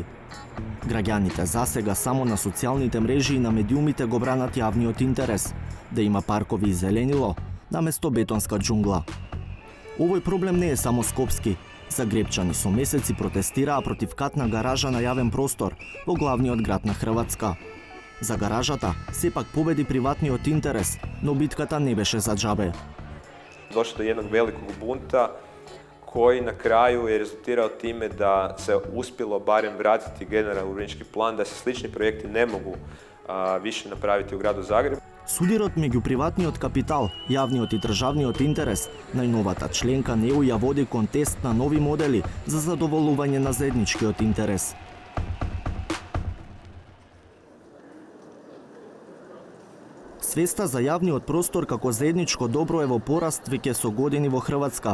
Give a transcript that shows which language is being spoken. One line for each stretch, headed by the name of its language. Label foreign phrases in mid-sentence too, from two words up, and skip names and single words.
Macedonian: Граѓаните засега само на социјалните мрежи и на медиумите го бранат јавниот интерес, да има паркови и зеленило наместо бетонска џунгла. Овој проблем не е само скопски. Загребчани со месеци протестираа против катна гаража на јавен простор во главниот град на Хрватска. За гаражата сепак победи приватниот интерес, но битката не беше за џабе.
Croatian: Došlo do jednog velikog bunta koji na kraju je rezultirao time da se uspjelo barem vratiti generalni urbanistički plan, da se slični projekti ne mogu više napraviti u gradu Zagrebu.
Macedonian: Судирот меѓу приватниот капитал, јавниот и државниот интерес, најновата членка НЕУ ја води контест на нови модели за задоволување на заедничкиот интерес. Свеста за јавниот простор како заедничко добро е во пораст веќе со години во Хрватска.